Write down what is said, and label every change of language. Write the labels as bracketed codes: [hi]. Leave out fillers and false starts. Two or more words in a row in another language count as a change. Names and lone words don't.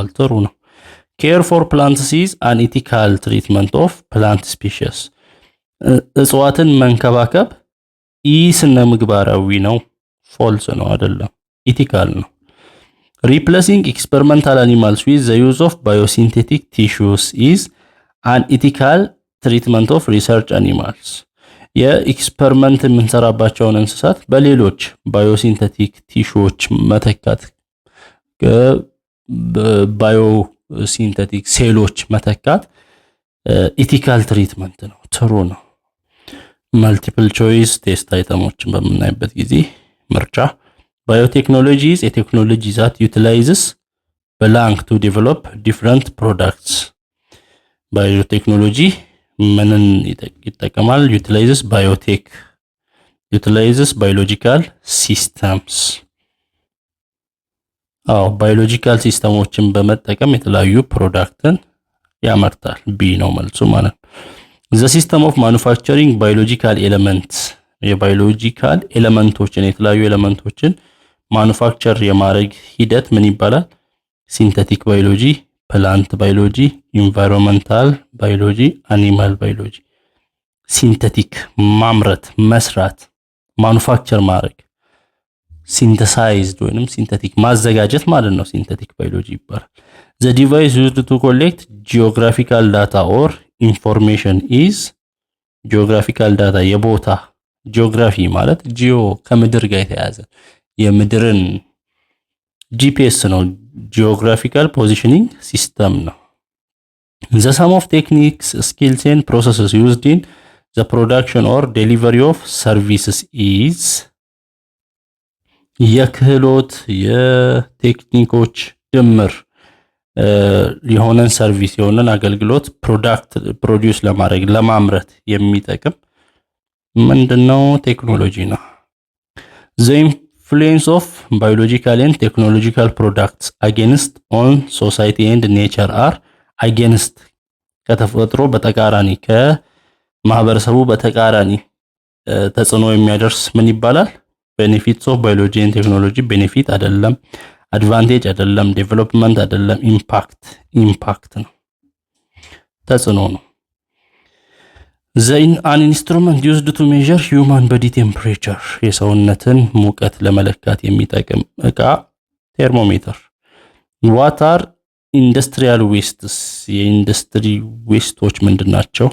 [am] ጥሩ ነው። [en] Care for plants is an ethical treatment of plant species። [am] እጽዋትን መንከባከብ ስነ ምግባራዊ ነው። ፎልስ ነው አይደለም፣ ኢቲካል ነው። [en] Replacing experimental animals with the use of biosynthetic tissues is an ethical treatment of research animals። [am] የኤክስፐሪመንት የምንሰራባቸውን እንስሳት በሌሎች ባዮሲንቴቲክ ቲሹዎች መተካት፣ ባዮሲንቴቲክ ሴሎች መተካት ኢቲካል ትሪትመንት ነው። ጥሩ ነው። [en] multiple choice test [am] አይተሞችን በምናይበት ጊዜ ምርጫ ባዮቴክኖሎጂ [en] is a technology that utilizes blank to develop different products። [am] ባዮቴክኖሎጂ ምንን ይጠቀማል? [en] utilizes biotech, utilizes biological systems። [am] ባዮሎጂካል ሲስተሞችን በመጠቀም የተለያዩ ፕሮዳክትን ያመርታል። ቢ ነው መልሱ ማለት ነው። [en] the system of manufacturing biological elements። [am] የባዮሎጂካል ኤሌመንቶችን የተለያዩ ኤሌመንቶችን ማኑፋክቸር የማድረግ ሂደት ምን ይባላል? [en] synthetic biology, plant biology, environmental biology, animal biology። [am] ሲንተቲክ ማምረት፣ መስራት፣ ማኑፋክቸር ማድረግ፣ ሲንተሳይዝድ ወይንም ሲንተቲክ ማዘጋጀት ማለት ነው። [en] synthetic biology ይባላል። the device used to collect geographical data or information is geographical data [am] የቦታ ጂኦግራፊ ማለት ጂኦ ከምድር ጋር የተያያዘ የምድርን ጂፒኤስ ነው። [en] geographical positioning system ነው። the sum of techniques, skills and processes used in the production or delivery of services is [am] የክህሎት የቴክኒኮች ድምር የሆነን ሰርቪስ የሆነን አገልግሎት [en] product produce [am] ለማድረግ ለማምረት የሚጠቅም ምንድነው? ቴክኖሎጂ ነው። [en] the influence of biological and technological products against on society and nature are against [am] ከተፈጥሮ በተቃራኒ ከማህበረሰቡ በተቃራኒ ተጽዕኖ የሚያደርስ ምን ይባላል? [en] benefits of biology and technology benefit [am] አይደለም። አድቫንቴጅ አይደለም፣ ዴቨሎፕመንት አይደለም፣ ኢምፓክት ነው፣ ተጽዕኖ ነው። [en] an instrument used to measure human body temperature [am] የሰውነትን ሙቀት ለመለካት የሚጠቅም እቃ ቴርሞሜትር። [en] what are industrial wastes [am] የኢንዱስትሪ ዌስቶች ምንድን ናቸው?